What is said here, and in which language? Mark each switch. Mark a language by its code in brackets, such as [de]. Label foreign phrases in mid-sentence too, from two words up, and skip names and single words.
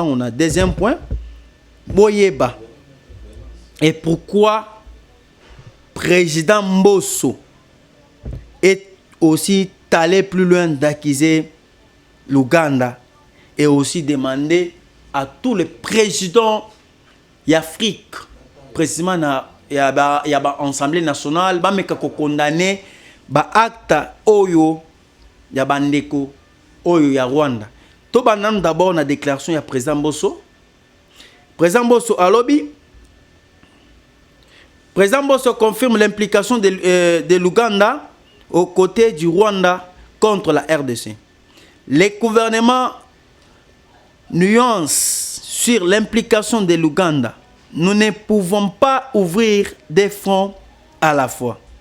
[fr] On a deuxième point. Boyeba. Et pourquoi président Mbosso est aussi allé plus loin d'accuser l'Ouganda et aussi demander à tous les présidents d'Afrique, précisément il y a l'Assemblée nationale, [ln] ba meka ko condamner ba acte oyo ya bandeko oyo ya Rwanda. To banam d'abord na déclaration ya président Mbosso. Président Mbosso alobi. [fr] Président Mbosso confirme l'implication de l'Ouganda aux côtés du Rwanda contre la RDC. Les gouvernements nuancent sur l'implication de l'Ouganda. Nous ne pouvons pas ouvrir des fronts à la fois.